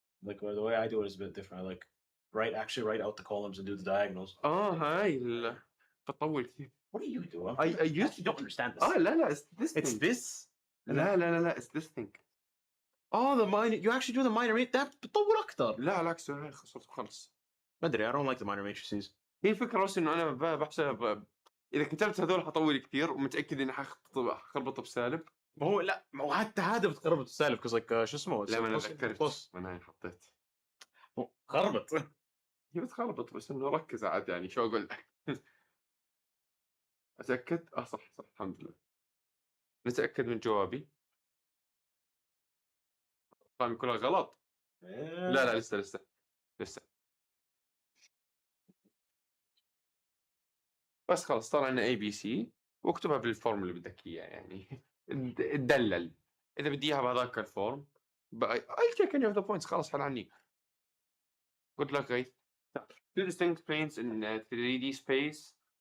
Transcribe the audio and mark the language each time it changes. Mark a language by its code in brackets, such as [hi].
[en] Like the way I do it is a bit different. I like actually write out the columns and do the diagonals. [ar] هاي بطول كثير. [en] What are you doing? I used You don't understand this. [ar] لا [en] it's this It's thing. this. [ar] لا [en] it's this thing. Oh, the minor. You actually do the minor matrix. [ar] ده بتطول أكتر. لا العكس هاي خلص. ما أدري. [en] I don't like the minor matrices. [ar] هي الفكرة بس إنه أنا بحسب إذا كتبت هذول حطول كثير ومتأكد إني حخربط بسالب. ما هو حتى هذا بتخربط السالب [en] because like [ar] شو اسمه. لا ما أنا ذكرت. ما أنا حطيت. خربط. هي بتخربط بس إنه ركز عاد يعني شو أقول لك. أتأكد صح الحمد لله. نتأكد من جوابي. طبعا كلها غلط. لا لسه. بس خلاص صار عندنا اي بي سي واكتبها بالفورم اللي بدك اياه يعني تدلل اذا بدي اياها بهذاك الفورم [en] I'll take any of the points [ar] خلاص حل عني. [en] Good luck guys. Two distinct planes in 3D space.